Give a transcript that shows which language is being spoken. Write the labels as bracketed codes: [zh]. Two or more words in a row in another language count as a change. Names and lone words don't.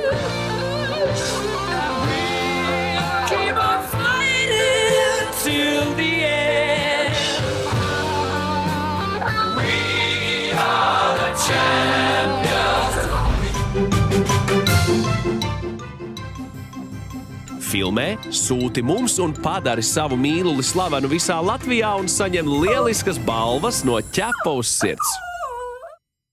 [en] We keep on fighting till the end. We are the champions. [lv] Filmē, sūti mums un padari savu mīluli slavenu visā Latvijā un saņem lieliskas balvas no Ķepa uz sirds.